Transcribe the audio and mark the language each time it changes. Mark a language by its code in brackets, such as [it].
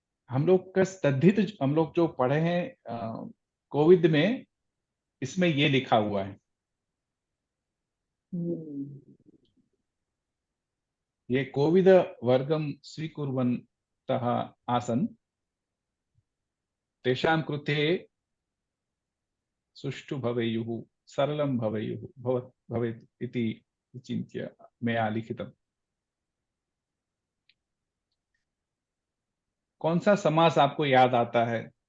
[hi] हम लोग जो पढ़े हैं कोविद में, इसमें ये लिखा हुआ है। [sa] ये कोविद वर्गं स्वीकुर्वन्तः आसन्, तेषां कृते सुष्ठु भवेयुः, सरलं भवेत् इति चिन्त्य मया लिखितम्। [hi] कौन सा समास आपको याद आता है?